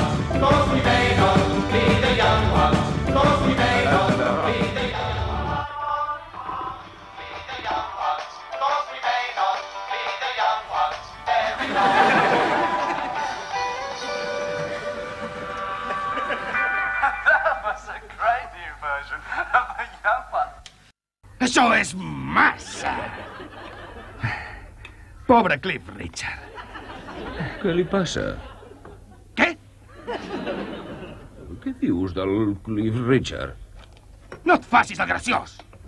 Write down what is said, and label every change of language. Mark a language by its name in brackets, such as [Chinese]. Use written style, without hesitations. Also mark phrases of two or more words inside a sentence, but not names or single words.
[English] 'Cause we may not be the young ones. 'Cause we may not be the young ones. Be the young ones. 'Cause we may not be the young ones. Every That was a great new version of the young one. [Catalan] Això és massa! Pobre Cliff Richard. Què li passa? Què? Què dius del Cliff Richard? No et facis el graciós!